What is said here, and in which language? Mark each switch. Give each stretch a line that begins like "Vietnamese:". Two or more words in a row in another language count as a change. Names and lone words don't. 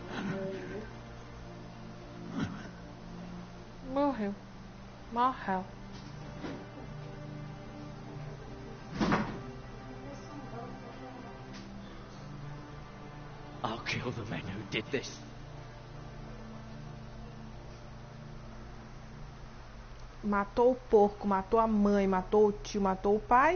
Portuguese: Morreu. Morreu.
English: I'll kill the men who did this.
Portuguese: Matou o porco, matou a mãe, matou o tio, matou o pai.